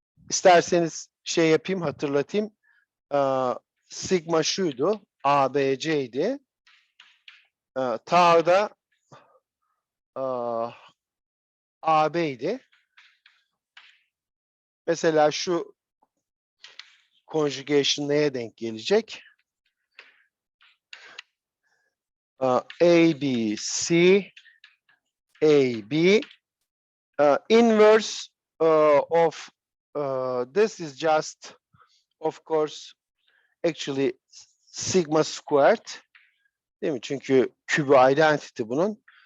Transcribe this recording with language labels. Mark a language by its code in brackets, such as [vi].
[tr] İsterseniz şey yapayım, hatırlatayım. Sigma şuydu, ABC'ydi. Tau da AB'ydi. Mesela şu conjugation neye denk gelecek? [en] ABC, AB, inverse of this is just, of course, actually sigma squared. [tr] Değil mi? Çünkü kübü identity bunun.